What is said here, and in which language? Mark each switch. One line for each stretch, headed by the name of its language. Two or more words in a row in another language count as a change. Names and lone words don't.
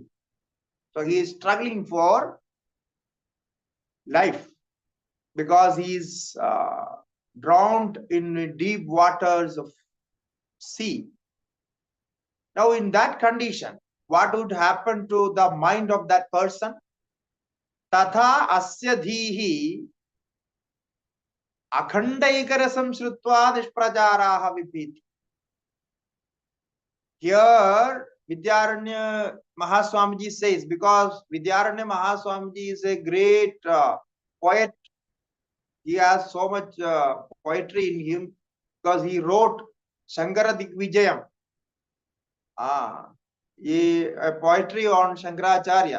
English: So he is struggling for life because he is drowned in deep waters of sea. Now in that condition, what would happen to the mind of that person?
Sanskrit: तथा अस्य धीः अखण्डैकरसं श्रुत्वा निष्प्रचारः विपिति.
English: Here Vidyaranya Mahaswamiji says, because Vidyaranya Mahaswamiji is a great poet. He has so much poetry in him because he wrote Shankara Digvijayam, a poetry on Shankaracharya.